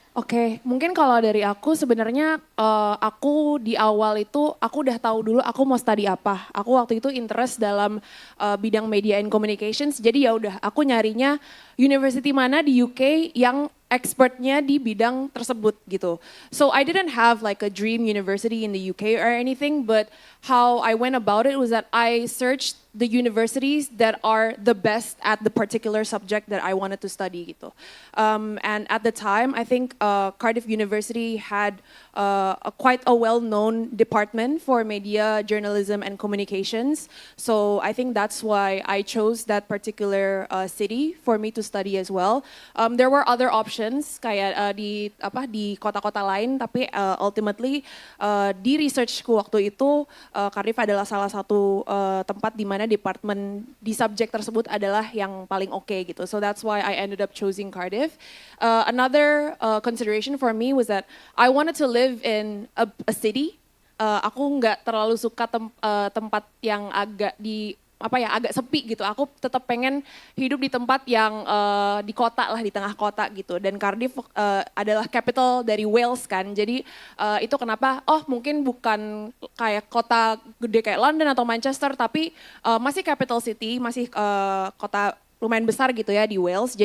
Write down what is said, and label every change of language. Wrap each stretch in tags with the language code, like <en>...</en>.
<id>Oke, mungkin kalau dari aku sebenarnya aku di awal itu aku udah tahu dulu aku mau study apa. Aku waktu itu interest dalam bidang</id> <en>media and communications.</en> <id>Jadi ya udah aku nyarinya university mana di UK yang expertnya di bidang tersebut gitu.</id> <en>So I didn't have like a dream university in the UK or anything, but how I went about it was that I searched the universities that are the best at the particular subject that I wanted to study gitu. And at the time, I think Cardiff University had quite a well-known department for media, journalism, and communications. So I think that's why I chose that particular city for me to study as well. There were other options</en> <id>kayak di kota-kota lain, tapi ultimately di researchku waktu itu Cardiff adalah salah satu tempat di mana departemen di subjek tersebut adalah yang paling oke gitu.</id> <en>So that's why I ended up choosing Cardiff. Another consideration for me was that I wanted to live in a city.</en> <id>Aku nggak terlalu suka tempat yang agak agak sepi gitu. Aku tetap pengen hidup di tempat yang di kota lah, di tengah kota gitu. Dan Cardiff adalah capital dari Wales kan. Jadi itu kenapa, mungkin bukan kayak kota gede kayak London atau Manchester, tapi masih capital city, masih kota lumayan besar gitu ya di Wales.</id>